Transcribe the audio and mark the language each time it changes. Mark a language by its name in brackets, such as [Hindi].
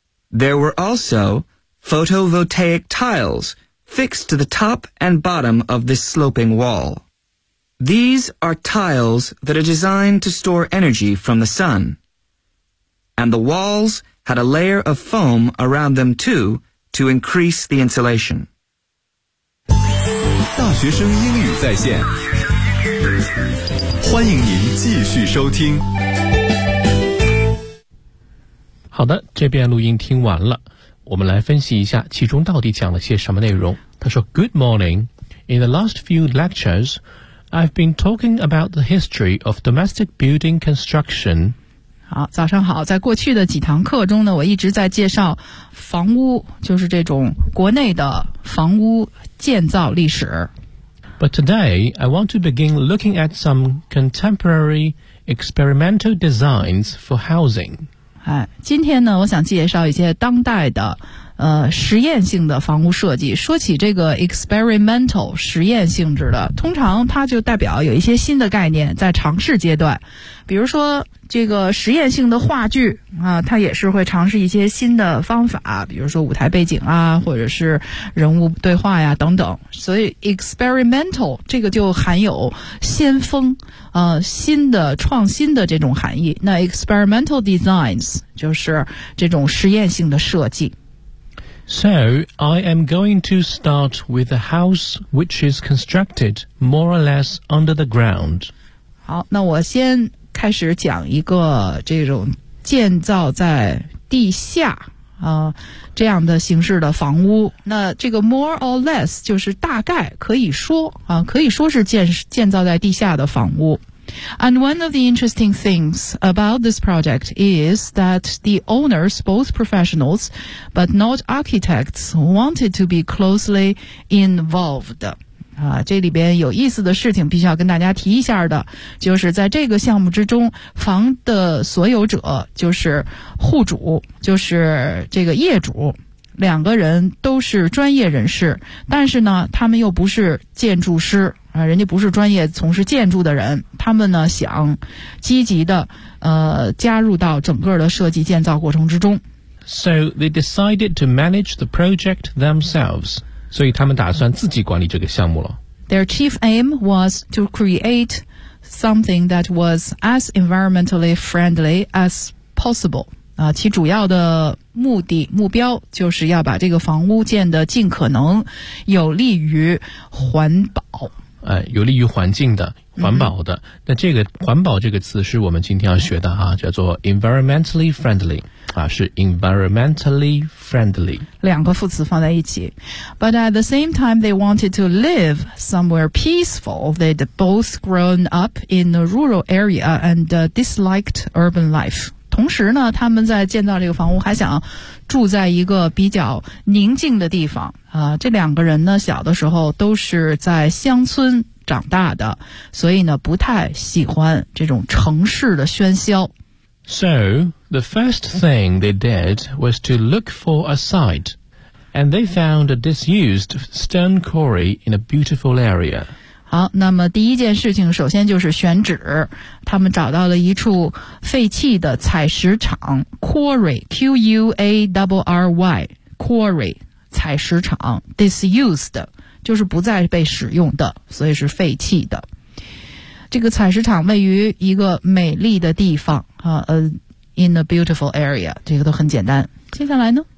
[English] There were also photovoltaic tiles fixed to the top and bottom of this sloping wall. These are tiles that are designed to store energy from the sun. And the walls had a layer of foam around them too to increase the insulation. [Chinese] 大学生英语在线，欢迎您继续收听。好的，这边录音听完了，我们来分析一下其中到底讲了些什么内容。他说 [English] Good morning. In the last few lectures, I've been talking about the history of domestic building construction. [Chinese] 好，早上好。在过去的几堂课中呢，我一直在介绍房屋，就是这种国内的房屋建造历史。 [English] But today, I want to begin looking at some contemporary experimental designs for housing. [Chinese] 哎，今天呢，我想介绍一些当代的实验性的房屋设计。说起这个 experimental 实验性质的，通常它就代表有一些新的概念在尝试阶段。比如说这个实验性的话剧啊，它也是会尝试一些新的方法，比如说舞台背景啊，或者是人物对话呀等等。所以 experimental 这个就含有先锋新的创新的这种含义。那 [English] experimental designs [Chinese] 就是这种实验性的设计。 [English] So, I am going to start with a house which is constructed more or less under the ground. [Chinese] 好，那我先开始讲一个这种建造在地下这样的形式的房屋。那这个 [English] more or less [Chinese] 就是大概可以说可以说是建造在地下的房屋。 [English] And one of the interesting things about this project is that the owners, both professionals but not architects, wanted to be closely involved. [Chinese] 这里边有意思的事情必须要跟大家提一下的，就是在这个项目之中，房的所有者，就是户主，就是这个业主，两个人都是专业人士，但是呢，他们又不是建筑师。人家不是专业从事建筑的人，他们呢想积极的加入到整个的设计建造过程之中。 [English] So they decided to manage the project themselves. [Chinese] 所以他们打算自己管理这个项目了。 [English] Their chief aim was to create something that was as environmentally friendly as possible. [Chinese] 其主要的目的目标就是要把这个房屋建得尽可能有利于环保。有利于环境的环保的那这个环保这个词是我们今天要学的叫做 [English] environmentally friendly [Chinese] 是 environmentally friendly 两个副词放在一起 [English] But at the same time they wanted to live somewhere peaceful They'd both grown up in a rural area and disliked urban life [Chinese] 同时呢他们在建造这个房屋还想住在一个比较宁静的地方这两个人呢小的时候都是在乡村长大的所以呢不太喜欢这种城市的喧嚣 [English] So, the first thing they did was to look for a site and they found a disused stone quarry in a beautiful area [Chinese] 好那么第一件事情首先就是选址他们找到了一处废弃的采石场 quarry Q-U-A-R-R-Y quarry采石场 disused 就是不再被使用的所以是废弃的这个采石场位于一个美丽的地方 [English] in a beautiful area [Chinese] 这个都很简单接下来呢